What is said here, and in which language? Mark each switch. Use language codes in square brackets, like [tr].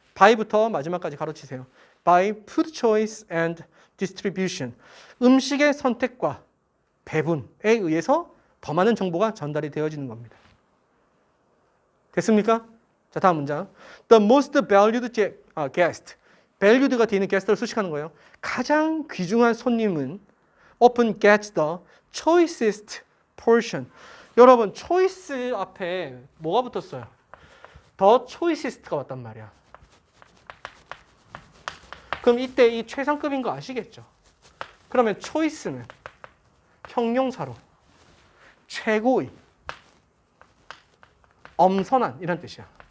[ko] by부터 마지막까지 가로치세요. [en] by food choice and distribution [ko] 음식의 선택과 배분에 의해서 더 많은 정보가 전달이 되어지는 겁니다. 됐습니까? 자, 다음 문장. [en] The most valued guest. [ko] valued가 뒤에 있는 guest를 수식하는 거예요. 가장 귀중한 손님은 [en] often gets the choicest portion. [ko] 여러분, choice 앞에 뭐가 붙었어요? the choicest가 왔단 말이야. 그럼 이때 이 최상급인 거 아시겠죠? 그러면 choice는 형용사로 최고의, 엄선한 이런 뜻이야.